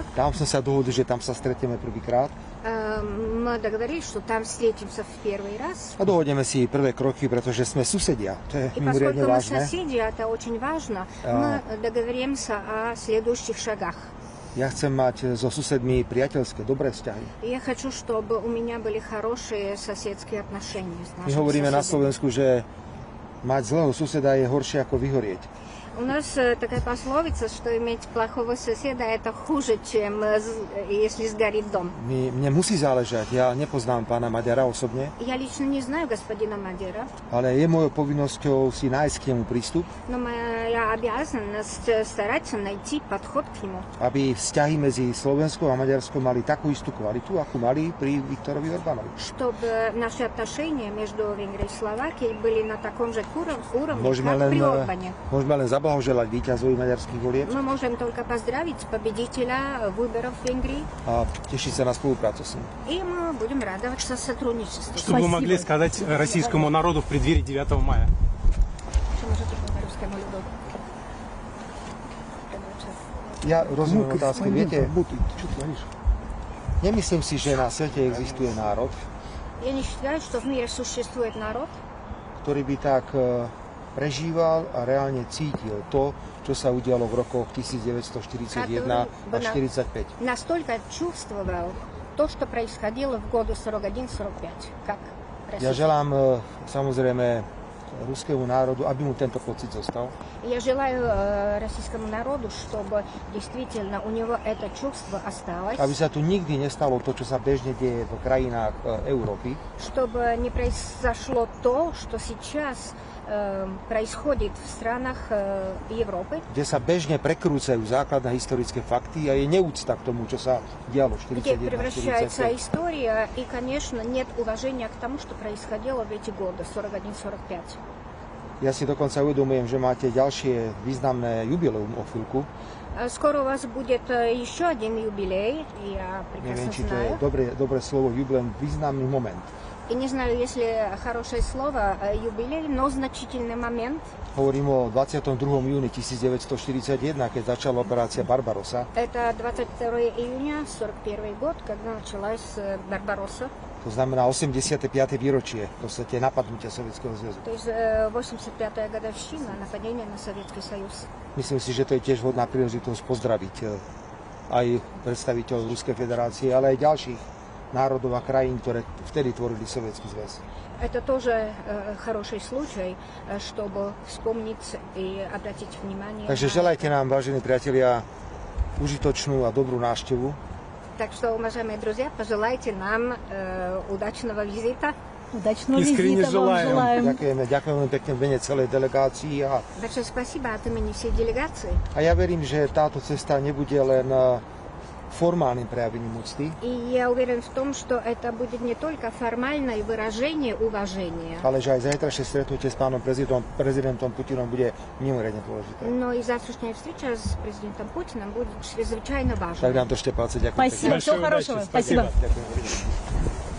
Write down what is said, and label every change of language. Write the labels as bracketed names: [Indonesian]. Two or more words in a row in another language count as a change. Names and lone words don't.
[Slovak] Tam sme sa dohodli, že tam sa stretneme prvýkrát [Russian] Мы договорились, что там встретимся в первый раз. [Slovak] a dohodneme si prvé kroky, pretože sme susedia. To je [Russian] И [Slovak] mimoriadne [Russian] поскольку мы [Slovak] vážne. [Russian] соседи, это очень важно, мы договоримся о следующих шагах. [Slovak] Ja chcem mať so susedmi priateľské, dobré vzťahy. [Russian] Я хочу, чтобы у меня были хорошие соседские отношения с [Slovak] My [Russian] нашими [Slovak] hovoríme na [Russian] соседями. [Slovak] Slovensku, že mať zlého suseda je horšie ako vyhorieť. [Russian] У нас такая пословица, что иметь плохого соседа это хуже, чем если сгорит дом. [Slovak] Mne musí záležať, ja nepoznám pána Maďara osobne, [Russian] Я лично не знаю господина Мадера, [Slovak] ale je mojou povinnosťou si nájsť k nemu prístup, [Russian] но моя обязанность стараться найти подход к нему, [Slovak] aby vzťahy medzi Slovenskou a Maďarskou mali takú istú kvalitu, akú mali pri Viktorovi Orbánovi. [Russian] чтобы наши отношения между Венгрией и Словакией были на таком же уровне, [Slovak] Môžeme [Russian] как при [Slovak] len [Russian] Орбане. [Slovak] zablahoželať víťazovi maďarských volieb [Russian] Мы можем только поздравить победителя выборов в Венгрии, [Slovak] a tešiť sa na spoluprácu s ním. [Russian] и мы будем радоваться сотрудничеству. Что бы вы могли сказать российскому народу в преддверии 9 мая? Что можете по русскому люду? [Slovak] Ja rozumiem otázky, viete, nemyslím si, že na svete existuje národ, [Russian] Я не считаю, что в мире существует народ, [Slovak] ktorý by tak prežíval a reálne cítil to, čo sa udialo v rokoch 1941 až 1945. [Russian] настолько чувствовал то, что происходило в годы 41-45, как [Slovak] Ja [Russian] Россия. [Slovak] želám samozrejme ruskému národu, aby mu tento pocit zostal. [Russian] Я желаю российскому народу, чтобы действительно у него это чувство осталось, [Slovak] Aby sa tu nikdy nestalo to, čo sa bežne deje v krajinách Európy, [Russian] чтобы не произошло то, что сейчас происходит в странах Европы, [Slovak] kde sa bežne prekrúcajú základné historické fakty a je neúcta k tomu, čo sa dialo v [Russian] где [Slovak] 41-45. [Russian] превращается история, и, конечно, нет уважения к тому, что происходило в эти годы, 41-45. [Slovak] Ja si dokonca uvedomujem, že máte ďalšie významné jubileum o chvíľku. [Russian] Скоро у вас будет еще один юбилей, я [Slovak] Neviem, [Russian] прекрасно [Slovak] či to je [Russian] знаю. [Slovak] dobré slovo jubileum, významný moment. [Russian] И не знаю, если хорошее слово юбилей, но значительный момент. [Slovak] Hovorím o 22. júni 1941, keď začala operácia Barbarossa. [Russian] Это 22 июня 41 год, когда началась Барбаросса. [Slovak] To znamená 85. výročie v podstate napadnutia Sovietskeho zväzu. [Russian] То есть 85-я годовщина нападения на Советский Союз. [Slovak] Myslím si, že to je tiež vhodná príležitosť pozdraviť aj predstaviteľov Ruskej federácie, ale aj ďalších národov a krajín, ktoré vtedy tvorili Sovietsky zväz. [Russian] Это тоже хороший случай, чтобы вспомнить и обратить внимание. [Slovak] Takže želajte nám, vážení priatelia, užitočnú a dobrú návštevu. [Russian] Так что, уважаемые друзья, пожелайте нам удачного визита. Удачного Искренне визита вам желаем. желаем. [Slovak] Ďakujeme pekne v mene celej delegácii [Russian] Большое спасибо от имени всей делегации. [Slovak] a ja verím, že táto cesta nebude len [Russian] формальным проявлением [Slovak] úcty, [Russian] И я уверен в том, что это будет не только формальное выражение уважения, [Slovak] ale že aj zajtrajšie stretnutie s pánom prezidentom Putinom bude mimoriadne dôležité. [Russian] но и завтрашняя встреча с президентом Путиным будет чрезвычайно [Slovak] Tak [Russian] важной. [Slovak] nám držte palce, ďakujem [Russian] Спасибо, [Slovak] pekne. [Russian] всего Большой хорошего. удачи, Спасибо. спасибо. [Slovak] Ďakujem.